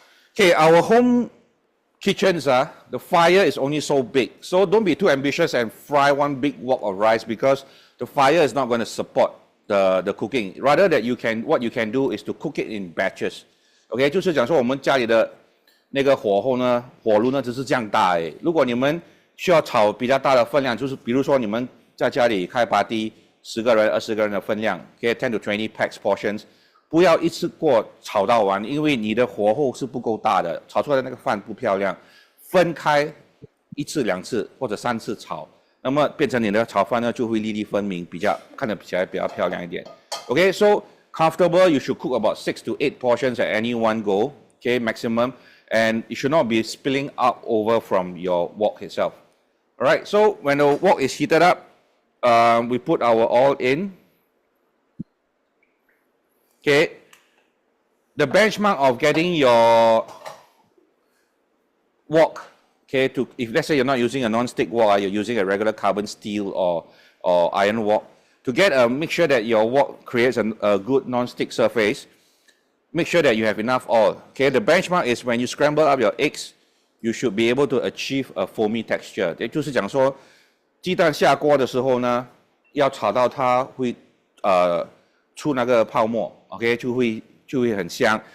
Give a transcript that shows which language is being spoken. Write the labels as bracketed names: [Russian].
[English] Okay, our home kitchens, the fire is only so big. So don't be too ambitious and fry one big wok of rice because the fire is not going to support the cooking. Rather that what you can do is to cook it in batches. [Chinese] Okay, 就是讲说我们家里的那个火候呢，火炉呢只是这样大而已。如果你们需要炒比较大的分量，就是比如说你们在家里开party10个人、20个人的分量，可以 [English] 10 to 20 packs portions， [Chinese] 不要一次过炒到完，因为你的火候是不够大的，炒出来的那个饭不漂亮。分开1次、2次或者3次炒，那么变成你的炒饭呢就会粒粒分明，看得起来比较漂亮一点。 [English] Okay, so comfortable, you should cook about 6 to 8 portions at any one go, okay, maximum, and it should not be spilling up over from your wok itself. All right, so when the wok is heated up, we put our oil in. Okay, the benchmark of getting your wok, okay, if let's say you're not using a non-stick wok, you're using a regular carbon steel or iron wok, to make sure that your wok creates a good non-stick surface, make sure that you have enough oil. Okay, the benchmark is when you scramble up your eggs, you should be able to achieve a foamy texture. [Chinese] 也就是讲说，鸡蛋下锅的时候呢，要炒到它会出那个泡沫 ，OK， 就会很香。